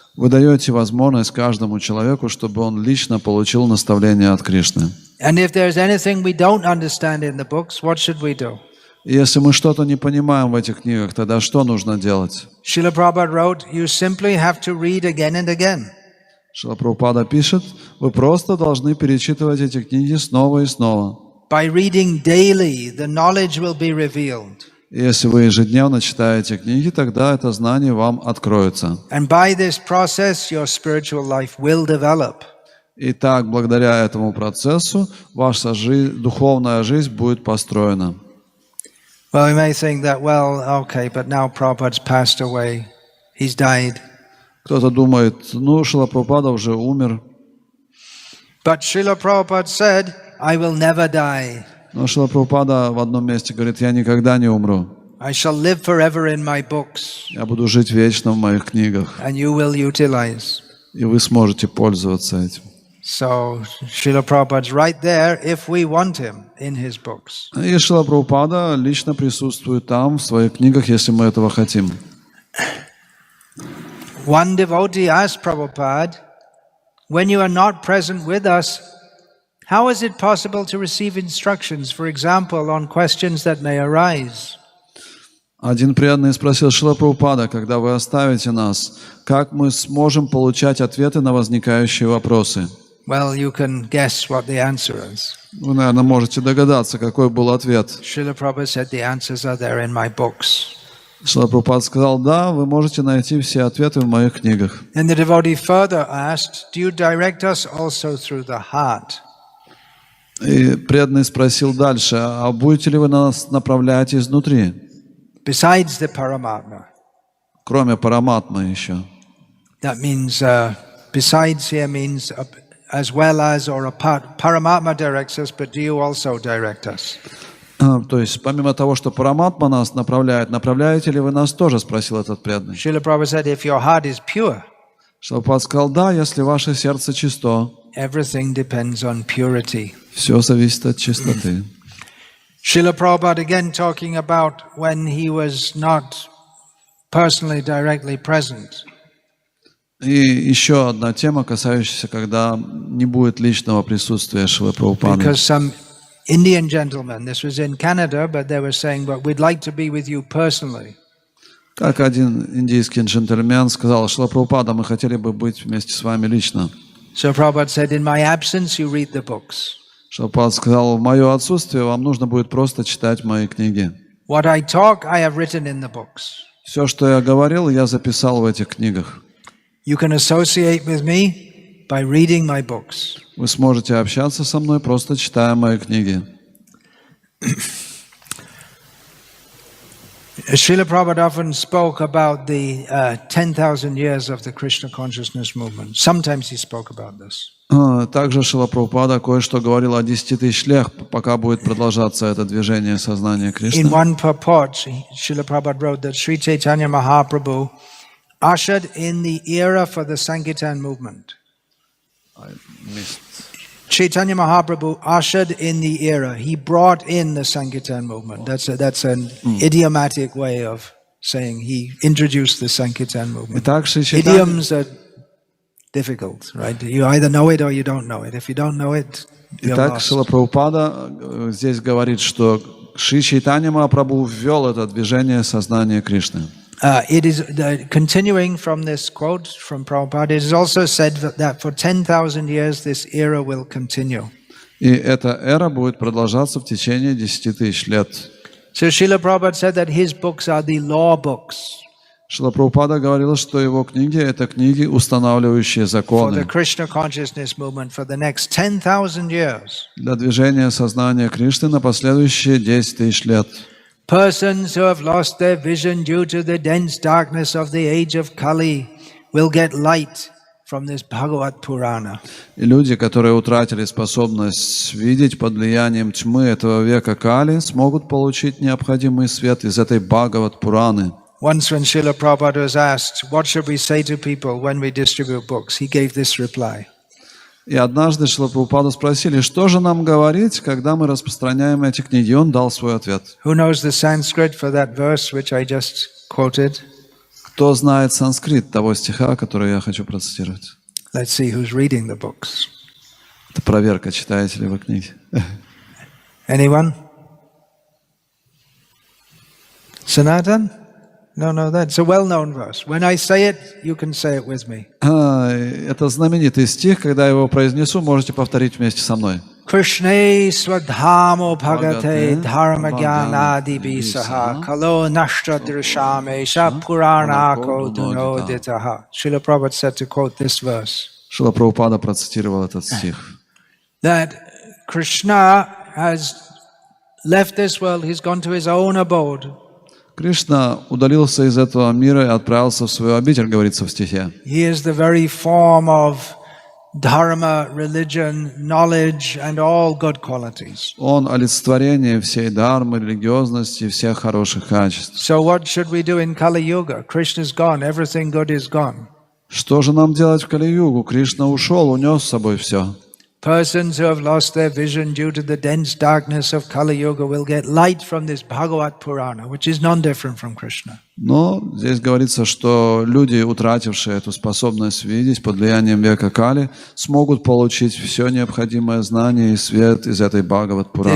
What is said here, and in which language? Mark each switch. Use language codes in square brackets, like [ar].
[ru] Вы даете возможность каждому человеку, чтобы он лично получил наставление от Кришны. [en] And if there's anything we don't understand in the books, what should we do? [ru] И если мы что-то не понимаем в этих книгах, тогда что нужно делать? [en] Srila Prabhupada wrote, you simply have to read again and again. [ru] Шрила Прабхупада пишет, вы просто должны перечитывать эти книги снова и снова. [en] By reading daily, the knowledge will be revealed. [ru] И если вы ежедневно читаете книги, тогда это знание вам откроется. [en] And by this process, your spiritual life will develop. [ru] И так, благодаря этому процессу, ваша духовная жизнь будет построена. [en] Well, we may think that, well, okay, but now Prabhupada's passed away. He's died. [ru] Кто-то думает, ну, Шрила Прабхупада уже умер. [en] But Srila Prabhupada said, I will never die. [ru] Но Шрила Прабхупада в одном месте говорит, я никогда не умру. [en] I shall live forever in my books. [ru] Я буду жить вечно в моих книгах. [en] And you will utilize. [ru] И вы сможете пользоваться этим. [en] So Srila Prabhupada's right there if we want him in his books. [ru] И Шрила Прабхупада лично присутствует там, в своих книгах, если мы этого хотим. [en] One devotee asked Prabhupada, when you are not present with us, how is it possible to receive instructions, for example, on questions that may arise? [ru] Один преданный спросил: Шрила Прабхупада, когда вы оставите нас, как мы сможем получать ответы на возникающие вопросы? [en] Well, you can guess what the answer is. [ru] Вы, наверное, можете догадаться, какой был ответ. [en] Srila Prabhupada said the answers are there in my books. [ru] Шрила Прабхупада сказал: да, вы можете найти все ответы в моих книгах. [en] And the devotee further asked, do you direct us also through the heart? [ru] И преданный спросил дальше: а будете ли вы нас направлять изнутри? [en] Besides the Paramatma. [ru] Кроме Параматмы еще. [en] That means, besides here means as well as or apart. Paramatma directs us, but do you also direct us? [ru] То есть, помимо того, что Параматма нас направляет, направляете ли вы нас тоже, спросил этот преданный. [en] Srila Prabhupada said, if your heart is pure, [ru] Шрила Прабхупада сказал: да, если ваше сердце чисто, [en] everything depends on purity. [ru] все зависит от чистоты. [en] Srila Prabhupada again talking about when he was not personally directly present. [ru] И еще одна тема, касающаяся, когда не будет личного присутствия Шрилы Прабхупады. [en] Because some Indian gentlemen, this was in Canada, but they were saying, but we'd like to be with you personally. [ru] Как один индийский джентльмен сказал: Шрила Прабхупада, мы хотели бы быть вместе с вами лично. [en] So Prabhupada said, in my absence, you read the books. [ru] Шрила Прабхупада сказал: в мое отсутствие вам нужно будет просто читать мои книги. [en] What I talk, I have written in the books. [ru] Все, что я говорил, я записал в этих книгах. [en] You can associate with me by reading my books. [ru] Вы сможете общаться со мной, просто читая мои книги. [en] Srila Prabhupada often spoke about the 10,000 years of the Krishna consciousness movement. Sometimes he spoke about this. [ru] Также Шрила Прабхупада кое-что говорил о 10 тысяч лет, пока будет продолжаться это движение сознания Кришны. [en] In one purport, Srila Prabhupada wrote that Sri Chaitanya Mahaprabhu ushered in the era for the Sankirtan movement. Chaitanya Mahaprabhu ushered in the era. He brought in the Sankirtan movement. That's an idiomatic way of saying he introduced the Sankirtan movement. Idioms are difficult, right? You either know it or you don't know it. If you don't know it, you're [ru] Итак, [en] lost. [ru] Шрила Прабхупада здесь говорит, что Шри Чайтанья Махапрабху ввел это движение сознания Кришны. [en] It is continuing from this quote from Prabhupada. It is also said that for 10,000 years this era will continue. [ru] И эта эра будет продолжаться в течение 10 тысяч лет. [en] So Srila Prabhupada said that his books are the law books. [ru] Шрила Прабхупада говорил, что его книги — это книги, устанавливающие [en] For the [ru] законы [en] Krishna consciousness movement for the next 10,000 years. [ru] для движения сознания Кришны на последующие 10 тысяч лет. [en] Persons who have lost their vision due to the dense darkness of the age of Kali will get light from this Bhagavad Purana. [ru] И люди, которые утратили способность видеть под влиянием тьмы этого века Кали, смогут получить необходимый свет из этой Бхагават Пураны. [en] Once when Srila Prabhupada was asked, what should we say to people when we distribute books, he gave this reply. [ru] И однажды Шрила Прабхупаду спросили, что же нам говорить, когда мы распространяем эти книги. И он дал свой ответ. [en] Who knows the Sanskrit for that verse which I just quoted? [ru] Кто знает санскрит того стиха, который я хочу процитировать? [en] Let's see who's reading the books. [ru] Это проверка, читаете ли вы книги. [en] Anyone? Sanatan? No, that's a well-known verse. When I say it, you can say it with me. [ru] Это знаменитый стих, когда я его произнесу, можете повторить вместе со мной. [sa] Krishne swadhamo bhagate dharmagyanadi bisaha kalo nashtra drishame sha puranako dunoditaha. [en] Srila Prabhupada said to quote this verse. [ru] Шрила Прабхупада процитировал этот стих. [en] That Krishna has left this world, he's gone to his own abode. [ru] Кришна удалился из этого мира и отправился в свою обитель, говорится в стихе. [en] He is the very form of dharma, religion, knowledge, and all good qualities. [ru] Он олицетворение всей дхармы, религиозности и всех хороших качеств. [en] So what should we do in Kali Yuga? Krishna's gone, everything good is gone. [ru] Что же нам делать в Кали-югу? Кришна ушел, унес с собой все. [en] Persons who have lost their vision due to the dense darkness of Kali Yuga will get light from this Bhagavat Purana, which is non-different from Krishna. [ru] Но здесь говорится, что люди, утратившие эту способность видеть под влиянием века Кали, смогут получить все необходимое знание и свет из этой Бхагават Пураны.